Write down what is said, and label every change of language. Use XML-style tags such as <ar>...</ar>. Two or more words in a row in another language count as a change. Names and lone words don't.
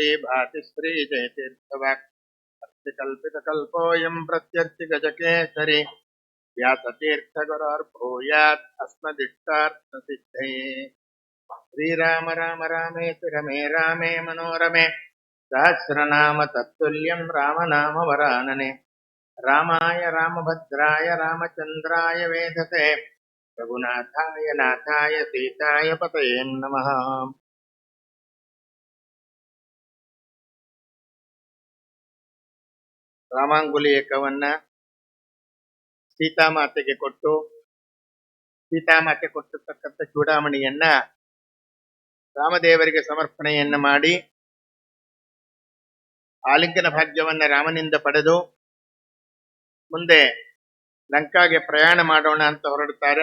<sa>भाति श्रीजयतीर्थवाक् अर्थिकल्पितकल्पोऽयं प्रत्यर्थिगजकेसरी व्यासतीर्थगुरोर्भूयात् अस्मदिष्टार्थसिद्धये श्रीराम राम रामेति रमे रामे मनोरमे सहस्रनाम तत्तुल्यं रामनामवरानने रामाय रामभद्राय रामचन्द्राय वेधसे रघुनाथाय नाथाय सीताय पतये नमः।</sa> <kn>ರಾಮಾಂಗುಲಿಯಕವನ್ನ ಸೀತಾಮಾತೆಗೆ ಕೊಟ್ಟು ಸೀತಾಮಾತೆ ಕೊಟ್ಟಿರ್ತಕ್ಕಂಥ ಚೂಡಾಮಣಿಯನ್ನ ರಾಮದೇವರಿಗೆ ಸಮರ್ಪಣೆಯನ್ನ ಮಾಡಿ ಆಲಿಂಗನ ಭಾಗ್ಯವನ್ನ ರಾಮನಿಂದ ಪಡೆದು ಮುಂದೆ ಲಂಕಾಗೆ ಪ್ರಯಾಣ ಮಾಡೋಣ ಅಂತ ಹೊರಡುತ್ತಾರೆ.</kn>